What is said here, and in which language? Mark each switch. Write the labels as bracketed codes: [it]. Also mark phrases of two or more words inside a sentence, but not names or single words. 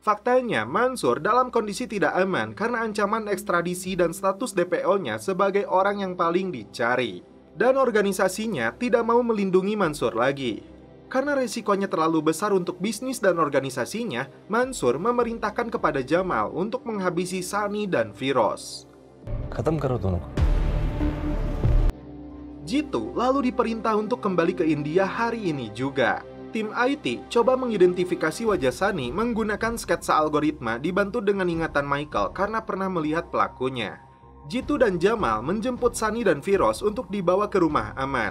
[id] Faktanya, Mansur dalam kondisi tidak aman karena ancaman ekstradisi dan status DPO-nya sebagai orang yang paling dicari. Dan organisasinya tidak mau melindungi Mansur lagi. Karena resikonya terlalu besar untuk bisnis dan organisasinya, Mansur memerintahkan kepada Jamal untuk menghabisi Sunny dan Firoz. [hi] खत्म करो दोनों को. [id] Jitu lalu diperintah untuk kembali ke India hari ini juga. Tim IT coba mengidentifikasi wajah Sunny menggunakan sketsa algoritma dibantu dengan ingatan Michael karena pernah melihat pelakunya. Jitu dan Jamal menjemput Sunny dan Firoz untuk dibawa ke rumah aman.